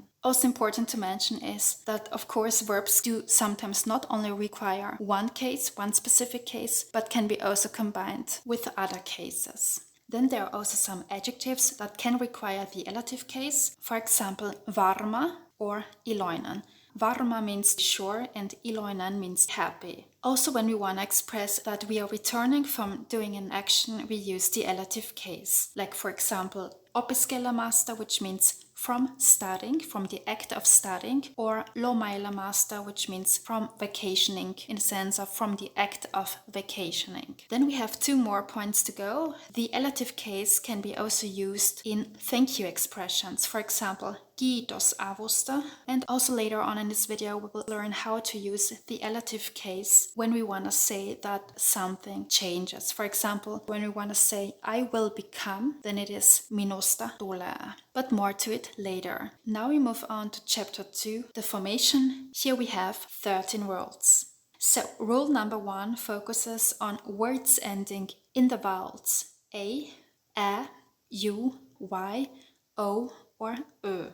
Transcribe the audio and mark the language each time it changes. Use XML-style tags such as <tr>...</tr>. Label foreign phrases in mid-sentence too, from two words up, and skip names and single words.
<en>Also important to mention is that of course verbs do sometimes not only require one case, one specific case, but can be also combined with other cases. Then there are also some adjectives that can require the elative case. For example, varma or iloinen. Varma means sure and iloinen means happy. Also when we want to express that we are returning from doing an action, we use the elative case. Like for example, opiskelemasta, which means from studying, from the act of studying, or lomailemasta, which means from vacationing, in the sense of from the act of vacationing. Then we have 2 more points to go. The elative case can be also used in thank you expressions. For example,</en> <fi>kiitos avusta.</fi> <en>And also later on in this video we will learn how to use the elative case when we want to say that something changes. For example, when we want to say I will become, then it is</en> <fi>minusta tulee.</fi> <en>But more to it later. Now we move on to chapter 2, the formation. Here we have 13 rules. So rule number 1 focuses on words ending in the vowels a, u, y, o, or ö.</en>